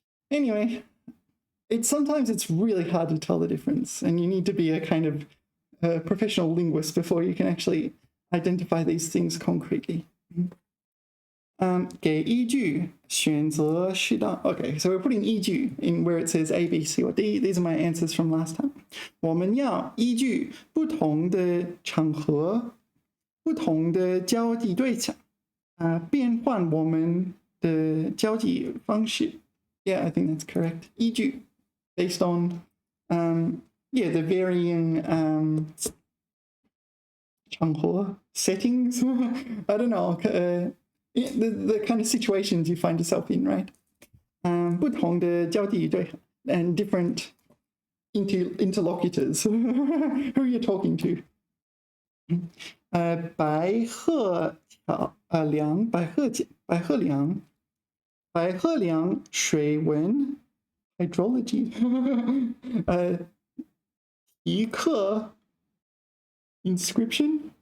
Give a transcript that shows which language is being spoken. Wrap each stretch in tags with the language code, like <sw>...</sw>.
<en>Anyway, sometimes it's really hard to tell the difference, and you need to be a kind of professional linguist before you can actually identify these things concretely.</en> <zh>给依据选择适当</zh> <en>Okay, so we're putting 依据 in where it says A, B, C, or D. These are my answers from last time.</en> <zh>我们要依据不同的场合、不同的交际对象，变换我们的交际方式。</zh> <en>Yeah, I think that's correct. 依据 based on the varying 场合 settings. I don't know. The kind of situations you find yourself in, right?</en> <zh>不同的交际对象</zh> <en>and different interlocutors who you're talking to.</en> <zh>白鹤梁水文 hydrology 题课 inscription</zh>